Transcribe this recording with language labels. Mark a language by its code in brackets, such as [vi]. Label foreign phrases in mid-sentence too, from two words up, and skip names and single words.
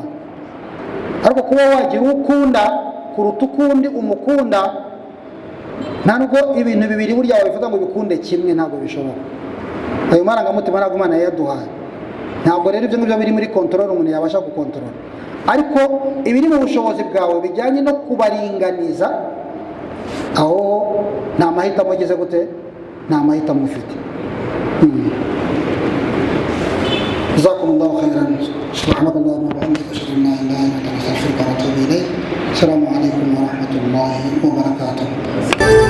[rw] Ariko kuba wagira ukunda kuruta ukundi umukunda, ntabwo ibintu 2 burya wabivuga ngo bikunde kimwe, ntabwo bishoboka. Ayo marangamutima ntabwo Imana yaduhaye. Ntabwo rero ibyo ngibyo biri muri control umuntu yabasha gukontorora, ariko ibiri mu bushobozi bwawe bijyanye no kubaringaniza, aho nta mahitamo ageze gute, nta mahitamo ufite. [ar] جزاكم الله خيرا. سبحانك اللهم وبحمدك أشهد أن لا إله إلا أنت أستغفرك وأتوب إليك. السلام عليكم ورحمة الله وبركاته.